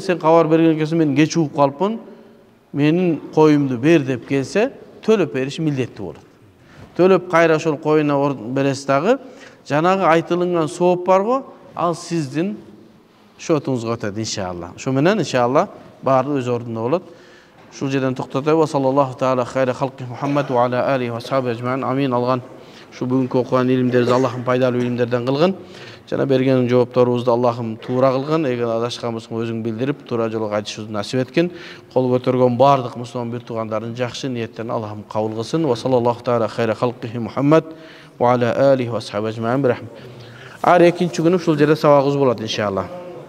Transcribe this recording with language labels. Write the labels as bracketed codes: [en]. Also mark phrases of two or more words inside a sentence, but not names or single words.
[ky] Сен кабар берген экенсиң, мен кеч угуп калыпмын, менин коюмду бер деп келсе, төлөп бериш милдеттүү болот. Төлөп кайра ошол коюна бересиз дагы, жанагы айтылынган сооп барго, ал сиздин шотуңузга өтөт иншалла. Ошо менен иншалла баары өз ордунда болот. Ушул жерден токтотойлу. [ar] صلى الله تعالى خير خلقه محمد وعلى آله وأصحابه أجمعين. [ky] Амин. Алган шу бүгүнкү окуган илимдерди Аллахым пайдалуу илимдерден кылгын. Жана берген жоопторубузду Аллахым туура кылгын. Эгер адашкан болсоң өзүң билдирип, туура жолго кайтышыбызды насип эткин. Кол көтөргөн бардык мусулман бир туугандардын жакшы ниеттерин Аллахым кабыл кылсын. [ar] وصلى الله تعالى خير خلقه محمد وعلى آله وأصحابه أجمعين. [ky] Ар экинчи күнү ушул жерде сабагыбыз болот иншалла.